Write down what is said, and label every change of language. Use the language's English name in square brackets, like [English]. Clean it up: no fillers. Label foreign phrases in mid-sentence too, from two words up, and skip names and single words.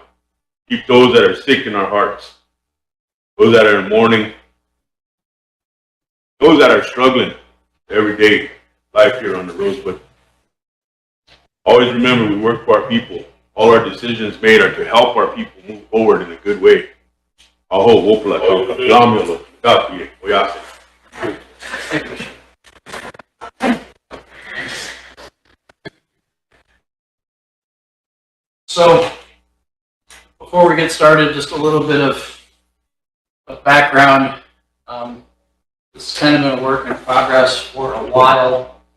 [English] Keep those that are sick in our hearts. Those that are in mourning. Those that are struggling every day. Life here on the Rosebud. Always remember we work for our people. All our decisions made are to help our people move forward in a good way. Aho, [Lakota] wopula, lamilo, kapi, oyase. [English] So, before we get started, just a little bit of background. This has kind of been a work in progress for a while.